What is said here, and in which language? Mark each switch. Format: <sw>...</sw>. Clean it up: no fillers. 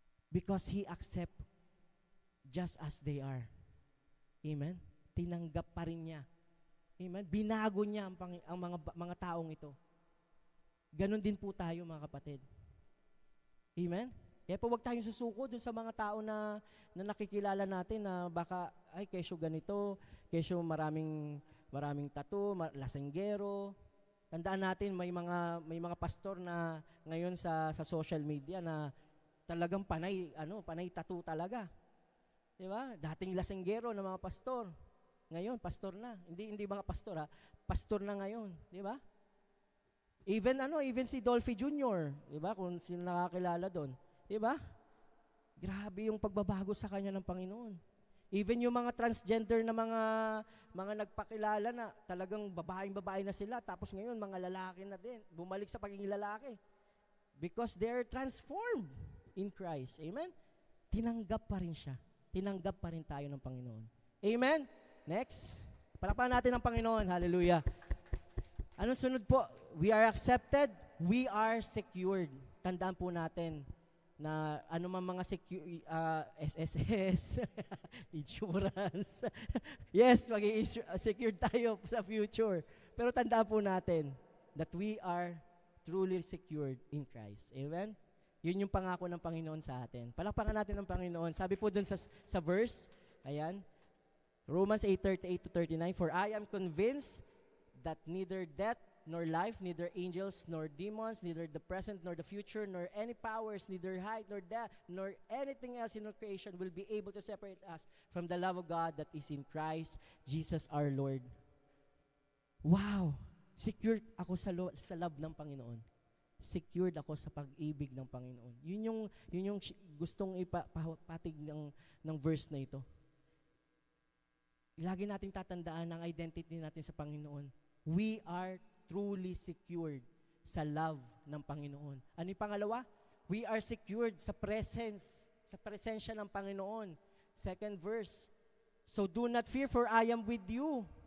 <en>Because he accept just as they are. Amen?</en> <tl>Tinanggap pa rin niya</tl> <en>Amen?</en> <tl>Binago niya ang mga taong ito. Ganon din po tayo, mga kapatid. Amen? Kaya po wag tayong susuko dun sa mga tao na nakikilala natin na baka, ay, kesyo ganito, kesyo maraming tattoo, lasenggero. Tandaan natin, may mga pastor na ngayon sa social media na talagang panay tattoo talaga. 'Di ba? Dating lasenggero na mga pastor. Ngayon, pastor na. Hindi mga pastor ha. Pastor na ngayon, 'di ba? Even si Dolphy Jr., 'di ba? Kung sino nakakilala doon, 'di ba? Grabe yung pagbabago sa kanya ng Panginoon. Even yung mga transgender na mga nagpakilala na talagang babae na sila, tapos ngayon mga lalaki na din, bumalik sa pagiging lalaki.</tl> <en>Because they're transformed in Christ.</en> <tl>Amen? Tinanggap pa rin siya. Tinanggap pa rin tayo ng Panginoon. Amen? Next. Palakpakan natin ang Panginoon. Hallelujah. Anong sunod po?</tl> <en>We are accepted. We are secured.</en> <tl>Tandaan po natin na anumang mga SSS, insurance. Yes, maging secured tayo sa future. Pero tandaan po natin</tl> <en>that we are truly secured in Christ.</en> <tl>Amen? Yun yung pangako ng Panginoon sa atin. Palakpakan natin ang Panginoon. Sabi po dun sa verse, ayan,</tl> <en>Romans 8:38-39, for I am convinced that neither death nor life, neither angels nor demons, neither the present nor the future, nor any powers, neither height nor depth, nor anything else in all creation will be able to separate us from the love of God that is in Christ Jesus our Lord. Wow!</en> <tl>Secured ako sa love ng Panginoon. Secured ako sa pag-ibig ng Panginoon. Yun yung gustong ipapatig ng verse na ito. Lagi nating tatandaan ang identity natin sa Panginoon.</tl> <en>We are truly secured</en> <tl>sa love ng Panginoon. Ano yung pangalawa?</tl> <en>We are secured</en> <tl>sa presensya ng Panginoon.</tl> <en>Second verse, so do not fear, for I am with you.</en>